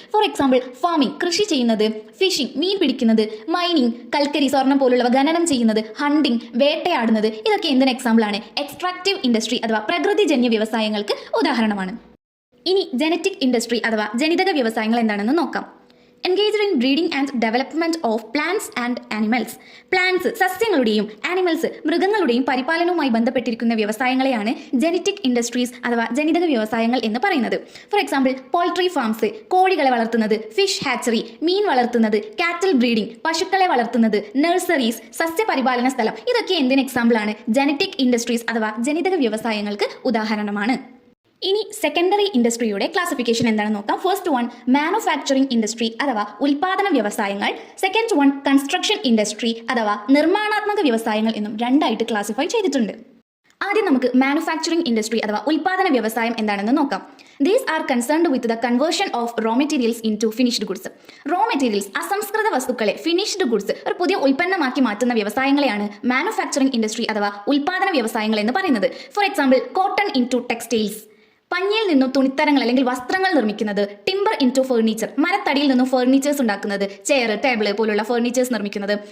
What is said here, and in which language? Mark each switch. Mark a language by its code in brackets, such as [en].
[en] for example [ml] farming, കൃഷി ചെയ്യുന്നത്, phishing, മീൻ പിടിക്കുന്നത്, മൈനിങ്, കൽക്കരി, സ്വർണം പോലുള്ളവ ഖനനം ചെയ്യുന്നത്, ഹണ്ടിങ്, വേട്ടയാടുന്നത്, ഇതൊക്കെ എന്തിന് എക്സാമ്പിൾ ആണ്? എക്സ്ട്രാക്റ്റീവ് ഇൻഡസ്ട്രി അഥവാ പ്രകൃതിജന്യ വ്യവസായങ്ങൾക്ക് ഉദാഹരണമാണ്. ഇനി ജനറ്റിക് ഇൻഡസ്ട്രി അഥവാ ജനിതക വ്യവസായങ്ങൾ എന്താണെന്ന് നോക്കാം. [en] engaged in breeding and development of plants and animals. [ml] Plants സസ്യങ്ങളുടെയും animals മൃഗങ്ങളുടെയും പരിപാലനവുമായി ബന്ധപ്പെട്ടിരിക്കുന്ന വ്യവസായങ്ങളെയാണ് ജെനറ്റിക് ഇൻഡസ്ട്രീസ് അഥവാ ജനിതക വ്യവസായങ്ങൾ എന്ന് പറയുന്നത്. [en] for example [ml] പോൾട്രി ഫാംസ്, കോഴികളെ വളർത്തുന്നത്, ഫിഷ് ഹാച്ചറി, മീൻ വളർത്തുന്നത്, കാറ്റിൽ ബ്രീഡിംഗ്, പശുക്കളെ വളർത്തുന്നത്, നഴ്സറീസ്, സസ്യപരിപാലന സ്ഥലം, ഇതൊക്കെ എന്തിന് എക്സാമ്പിൾ ആണ്? ജെനറ്റിക് ഇൻഡസ്ട്രീസ് അഥവാ ജനിതക വ്യവസായങ്ങൾക്ക് ഉദാഹരണമാണ്. ഇനി സെക്കൻഡറി ഇൻഡസ്ട്രിയുടെ ക്ലാസിഫിക്കേഷൻ എന്താണെന്ന് നോക്കാം. [en] first one [ml] മാനുഫാക്ചറിംഗ് ഇൻഡസ്ട്രി അഥവാ ഉൽപാദന വ്യവസായങ്ങൾ. [en] second one [ml] കൺസ്ട്രക്ഷൻ ഇൻഡസ്ട്രി അഥവാ നിർമ്മാണാത്മക വ്യവസായങ്ങൾ എന്നും രണ്ടായിട്ട് ക്ലാസിഫൈ ചെയ്തിട്ടുണ്ട്. ആദ്യം നമുക്ക് മാനുഫാക്ചറിംഗ് ഇൻഡസ്ട്രി അഥവാ ഉൽപാദന വ്യവസായം എന്താണെന്ന് നോക്കാം. [en] These are concerned with the conversion of raw materials into finished goods. [ml] Raw materials, അസംസ്കൃത വസ്തുക്കളെ ഫിനിഷ്ഡ് ഗുഡ്സ്, ഒരു പുതിയ ഉൽപ്പന്നമാക്കി മാറ്റുന്ന വ്യവസായങ്ങളെയാണ് മാനുഫാക്ചറിംഗ് ഇൻഡസ്ട്രി അഥവാ ഉൽപാദന വ്യവസായങ്ങൾ എന്ന് പറയുന്നത്. [en] for example cotton into textiles, [ml] പഞ്ഞിയിൽ നിന്നും തുണിത്തരങ്ങൾ അല്ലെങ്കിൽ വസ്ത്രങ്ങൾ നിർമ്മിക്കുന്നത്. [en] timber into furniture, [ml] മരത്തടിയിൽ നിന്നും ഫർണിച്ചേഴ്സ് ഉണ്ടാക്കുന്നത്, ചെയർ, ടേബിൾ പോലുള്ള ഫർണിച്ചേഴ്സ് നിർമ്മിക്കുന്നത്.